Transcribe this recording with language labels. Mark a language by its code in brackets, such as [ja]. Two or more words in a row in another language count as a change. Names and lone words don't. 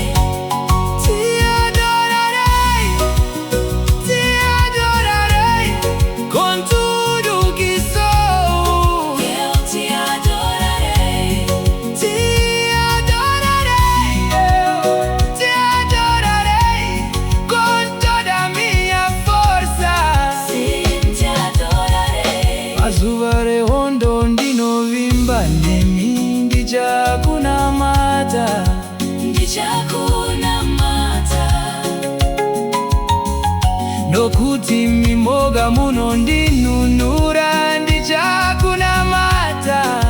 [pt] te adorarei, te adorarei com tudo que sou. Eu te adorarei. Te adorarei, eu te adorarei com toda a minha força. Sim, te adorarei. [sn] Mazuva rehondo ndinovimba nemi ndichakunamata, Ndichakunamata. nokuti mimoga muno ndinunura ndichakunamata.